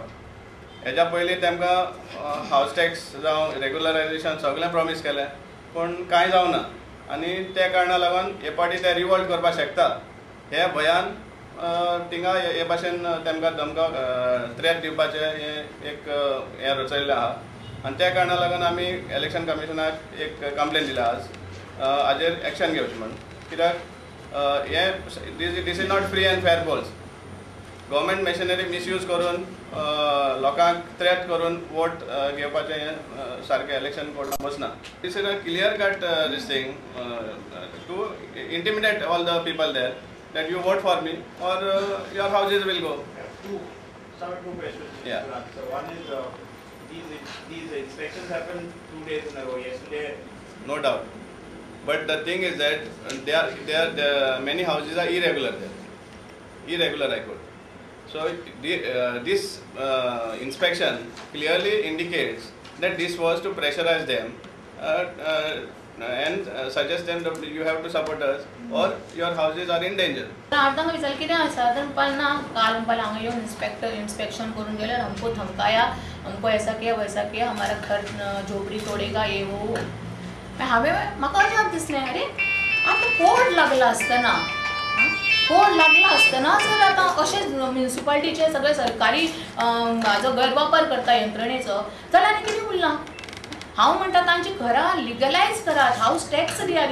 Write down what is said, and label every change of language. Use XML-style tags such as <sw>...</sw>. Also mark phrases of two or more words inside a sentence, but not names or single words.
<kok>हेज्या पयलीं तेमकां</kok> <en>house tax</en> <kok>जावं रेग्युलरायजेशन सगळें प्रॉमीस केलें पूण कांय जावना आनी त्या कारणाक लागून हे फावटी ते रिवोल्ट करपाक शकता हे भंयान थिंगा हे भाशेन तेमकां थ्रेट दिवपाचें एक हें रचयल्लें आहा आनी त्या कारणाक लागून आमी</kok> <en>election commissionाक</en> <kok>एक कंप्लेन दिला आज हाजेर एक्शन घेवचें म्हण. कित्याक हे</kok> <en>this is not free and fair polls. government machinery misuse</en> <kok>करून लोकांक थ्रेट करून वोट घेवपाचें हें सारकें इलेक्शन कोर्टान वचना.</kok> <en>this is a clear cut this thing to intimidate all the people there that you vote for me or your houses will go. Two questions. Yeah. So one is these inspections happen 2 days in a row. Yesterday. No doubt. But the thing is that there many houses are irregular there. Irregular I could. So this inspection clearly indicates that this was to pressurize them and suggest them that you have to support us or your houses are in danger.</en> <kok>आतां विचार कितें आसा तर पन्ना काल हांगा येवन इंस्पेक्शन करून गेले,</kok> <hi>हमको धमकाया, हमको ऐसा किया वैसा किया, हमारा घर झोपड़ी तोड़ेगा ये वो.</hi> <kok>हांवें म्हाका अजाप दिसलें, अरे आतां कोड लागला आसतना जर आतां अशें म्युनिसिपालिटीचे सगळे सरकारी हाजो गैरवापर करता यंत्रणेचो जाल्यार आनी कितें उरलां. हांव म्हणटा तांची घरां लिगलायज करात,</kok> <en>house tax</en> <kok>दियात.</kok>